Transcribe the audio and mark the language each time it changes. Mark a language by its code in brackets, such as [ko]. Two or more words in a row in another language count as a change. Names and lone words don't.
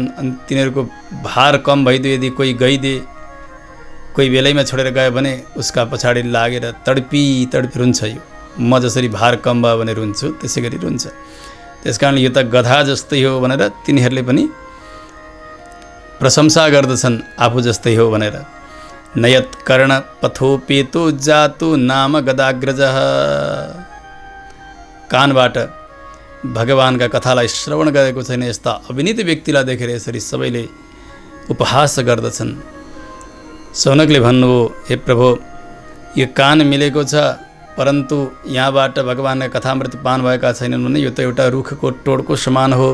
[ne] अनि तिनीहरूको भार कम भइदियो, यदि कोही गइदिए, कोही बेलैमा छोडेर गयो भने उसका पछाडि लागेर तडपी रुन्छ। यो म जसरी भार कम भयो भने रुन्छु, त्यसै गरी रुन्छ। त्यसकारण यो त गधा जस्तै हो भनेर तिनीहरूले पनि प्रशंसा गर्दछन् आफू जस्तै हो भनेर। [sa] नयत कर्ण पथोपेतो जातु नाम गदाग्रजः। [ne] कानबाट भगवानका कथालाई श्रवण गरेको छैन यस्ता अविनीत व्यक्तिलाई देखेर यसरी सबैले उपहास गर्दछन्। सौनकले भन्नुभयो, हे प्रभु, यो कान मिलेको छ, परन्तु यहाँबाट भगवानका कथामृत पान भएका छैनन् भने यो त एउटा रुखको टोडको समान हो।